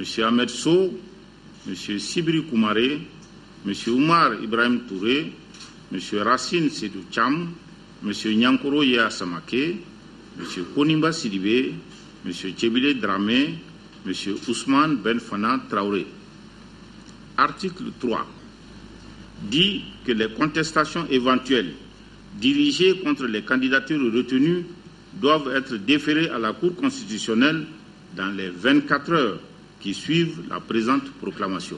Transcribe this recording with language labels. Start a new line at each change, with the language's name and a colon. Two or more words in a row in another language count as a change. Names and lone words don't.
French: Ahmed Sow, M. Sibiri Koumaré, M. Oumar Ibrahim Touré, M. Racine Sedou Cham, M. Nyankoro Yea Samake, M. Konimba Sidibé, M. Tchébile Dramé, M. Ousmane Benfana Traoré. Article 3 dit que les contestations éventuelles dirigées contre les candidatures retenues doivent être déférées à la Cour constitutionnelle dans les 24 heures qui suivent la présente proclamation.